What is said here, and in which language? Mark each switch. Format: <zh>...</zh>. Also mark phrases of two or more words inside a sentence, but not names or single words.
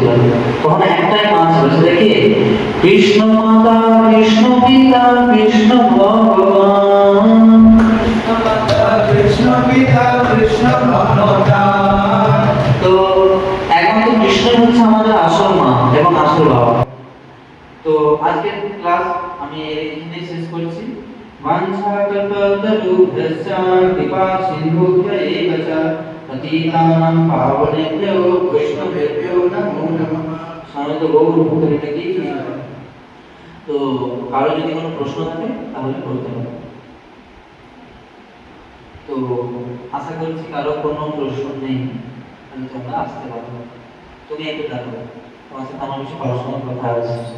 <bn>তখন একটাই মা ছিল, সেটা কি? কৃষ্ণ মাতা, কৃষ্ণ পিতা, কৃষ্ণ ভগবান। কৃষ্ণ পিতা কৃষ্ণ ভগবান। তো এখন তো কৃষ্ণ হচ্ছে আমাদের আসল মা এবং আসল বাবা। তো আজকের ক্লাস আমি এখানে শেষ করছি।</bn> <sa>বাঞ্ছা কল্পতরুভ্যশ্চ কৃপা সিন্ধুভ্য এব চ পতিতানাং পাবনেভ্যো বৈষ্ণবেভ্যো নমো নমঃ।</sa> <bn>সমস্ত গৌর ভক্তদের কি তো কারো যদি কোনো প্রশ্ন থাকে তাহলে করতে পারো। তো আশা করছি কারো কোনো প্রশ্ন নেই, তাহলে তোমরা আসতে পারো। তুমি একটু দেখো, তোমার সাথে আমার কিছু পড়াশোনার কথা আছে।</bn>